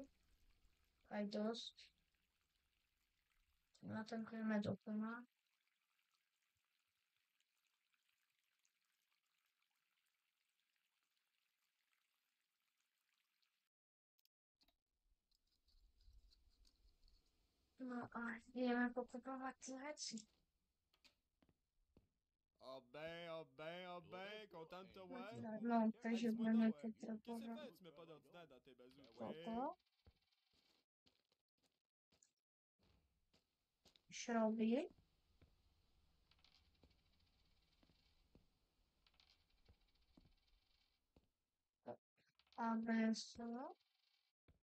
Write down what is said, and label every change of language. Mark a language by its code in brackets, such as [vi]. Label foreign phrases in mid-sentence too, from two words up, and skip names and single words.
[sk] Aj dosť. Natankujeme do plna. No a ideme pokupovať tie veci. [fr] Content de te voir. [sk] No, takže budeme [fr] Qu'est-ce que [sk] potrebovať [fr] tu mets pas d'ordinateur dans tes bazous? [sk] toto. Šroby. ABS.